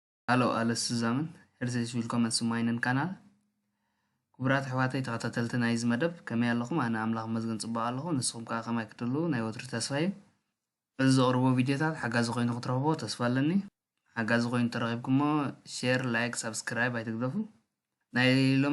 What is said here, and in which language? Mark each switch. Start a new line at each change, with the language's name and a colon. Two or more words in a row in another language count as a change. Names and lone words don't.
German: Halo, alles zusammen. Herzlich willkommen zu meinem Kanal.
Tigrinya: ክቡራት ኣሕዋተይ ተኸታተልቲ ናይዚ መደብ ከመይ ኣለኹም? ኣነ ኣምላኽ መዝገን ፅባቕ ኣለኹ። ንስኹም ከዓ ከመይ ክትህሉ ናይ ወትሪ ተስፋ እዩ። እዚ ዘቕርቦ ቪድዮታት ሓጋዚ ኮይኑ ክትረኽቦ ተስፋ ኣለኒ። ሓጋዚ ኮይኑ ተረኺብኩሞ
English: share, like, subscribe
Tigrinya: ኣይትግደፉ። ናይ ሎሚ